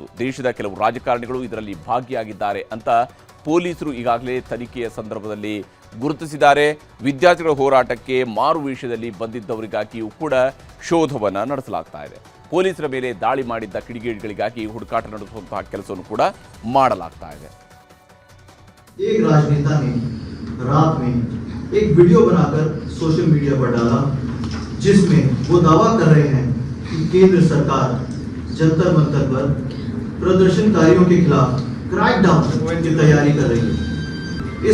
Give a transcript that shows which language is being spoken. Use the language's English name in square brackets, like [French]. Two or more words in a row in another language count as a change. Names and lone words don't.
[Kannada] ದೇಶದ ಕೆಲವು ರಾಜಕಾರಣಿಗಳು ಇದರಲ್ಲಿ ಭಾಗಿಯಾಗಿದ್ದಾರೆ ಅಂತ ಪೊಲೀಸರು ಈಗಾಗಲೇ ತನಿಖೆಯ ಸಂದರ್ಭದಲ್ಲಿ ಗುರುತಿಸಿದ್ದಾರೆ. ವಿದ್ಯಾರ್ಥಿಗಳ ಹೋರಾಟಕ್ಕೆ ಮಾರುವೇಷದಲ್ಲಿ ಬಂದಿದ್ದವರಿಗಾಗಿಯೂ ಕೂಡ ಶೋಧವನ್ನು ನಡೆಸಲಾಗ್ತಾ ಇದೆ. ಪೊಲೀಸರ ಮೇಲೆ ದಾಳಿ ಮಾಡಿದ್ದ ಕಿಡಿಗೇಡಿಗಳಿಗಾಗಿ ಹುಡುಕಾಟ ನಡೆಸುವಂತಹ ಕೆಲಸವನ್ನು ಕೂಡ ಮಾಡಲಾಗ್ತಾ ಇದೆ. [Hindi] एक राजनेता ने रात में एक वीडियो बनाकर सोशल मीडिया पर डाला, जिसमें वो दावा कर रहे हैं कि केंद्र सरकार जंतर मंतर पर प्रदर्शनकारियों के खिलाफ क्रैकडाउन की तैयारी कर रही है।